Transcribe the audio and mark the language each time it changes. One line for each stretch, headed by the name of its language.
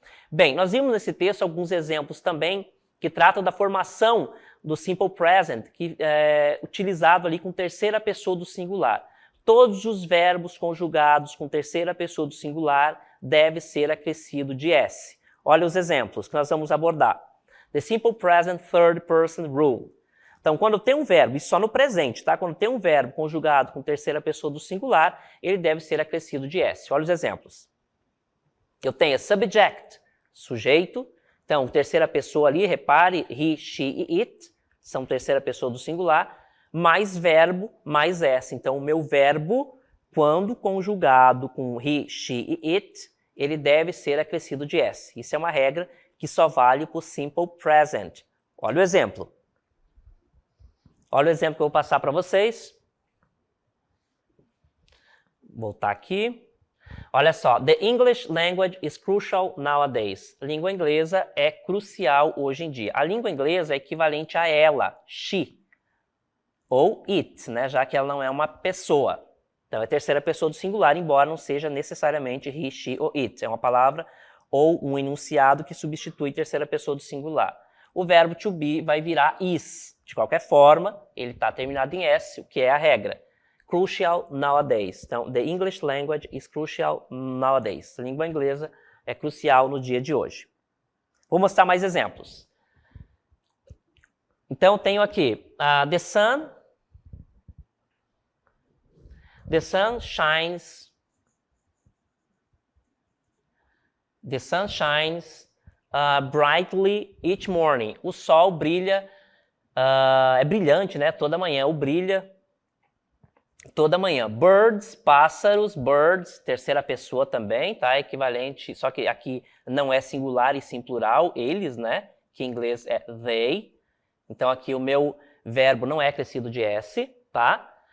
Portuguese: Bem, nós vimos nesse texto alguns exemplos também que tratam da formação do simple present, que é utilizado ali com terceira pessoa do singular. Todos os verbos conjugados com terceira pessoa do singular devem ser acrescido de S. Olha os exemplos que nós vamos abordar.
English: The simple present third person rule.
Portuguese: Então, quando tem um verbo, e só no presente, tá? Quando tem um verbo conjugado com terceira pessoa do singular, ele deve ser acrescido de S. Olha os exemplos. Eu tenho subject, sujeito. Então, terceira pessoa ali, repare, he, she e it, são terceira pessoa do singular, mais verbo, mais S. Então, o meu verbo, quando conjugado com he, she e it, ele deve ser acrescido de S. Isso é uma regra que só vale para o simple present. Olha o exemplo. Olha o exemplo que eu vou passar para vocês. Vou voltar aqui. Olha só,
English: the English language is crucial nowadays.
Portuguese: Língua inglesa é crucial hoje em dia. A língua inglesa é equivalente a ela, she, ou it, né, já que ela não é uma pessoa. Então é terceira pessoa do singular, embora não seja necessariamente he, she ou it. É uma palavra ou um enunciado que substitui terceira pessoa do singular. O verbo to be vai virar is. De qualquer forma, ele está terminado em S, o que é a regra.
English: Crucial nowadays.
Portuguese: Então,
English: the English language is crucial nowadays.
Portuguese: A língua inglesa é crucial no dia de hoje. Vou mostrar mais exemplos. Então, tenho aqui
English: the sun shines. The sun shines brightly each morning.
Portuguese: O sol brilha, é brilhante, né? Toda manhã. O brilha toda manhã. Birds, pássaros, birds, terceira pessoa também, tá? Equivalente, só que aqui não é singular e sim plural, eles, né? Que em inglês é they. Então aqui o meu verbo não é acrescido de S, tá?